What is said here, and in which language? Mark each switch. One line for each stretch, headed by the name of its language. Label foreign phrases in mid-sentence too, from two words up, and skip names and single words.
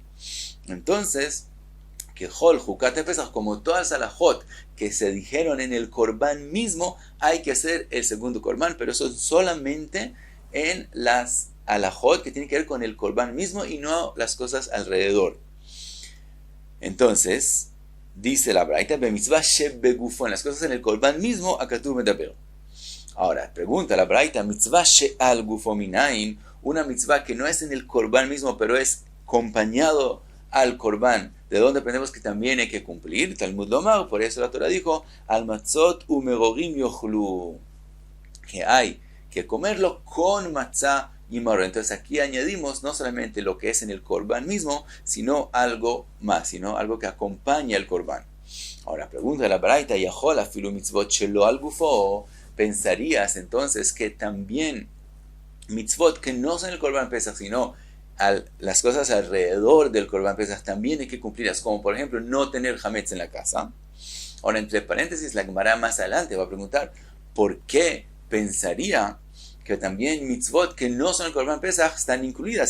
Spanish: Entonces,
Hebrew: ככל חוקת פסח,
Spanish: como todas las halajot que se dijeron en el Korban mismo, hay que hacer el segundo Korban, pero eso es solamente en las halajot que tienen que ver con el Korban mismo y no las cosas alrededor. Entonces, dice la braita,
Hebrew: במצוה שבגופו,
Spanish: en las cosas en el Korban mismo,
Hebrew: הכתוב מדבר.
Spanish: Ahora, pregunta la braita,
Hebrew: מצוה שעל גופו מנין,
Spanish: una mitzvah que no es en el Korban mismo, pero es acompañado al Korban, de donde aprendemos que también hay que cumplir.
Hebrew: תלמוד לומר,
Spanish: por eso la Torah dijo,
Hebrew: על מצות ומרורים יאכלו,
Spanish: que hay que comerlo con matzah y maror. Entonces aquí añadimos no solamente lo que es en el Korban mismo, sino algo más, sino algo que acompaña el Korban. Ahora pregunta la braita,
Hebrew: יכול אפילו מצות שלא על גופו,
Spanish: pensarías entonces que también mitzvot que no son el
Hebrew: קרבן פסח,
Spanish: sino las cosas alrededor del
Hebrew: קרבן פסח
Spanish: también hay que cumplirlas, como por ejemplo no tener hametz en la casa. Ahora entre paréntesis la Gemara más adelante va a preguntar, ¿por qué pensaría que también mitzvot que no son el
Hebrew: קרבן פסח
Spanish: están incluidas?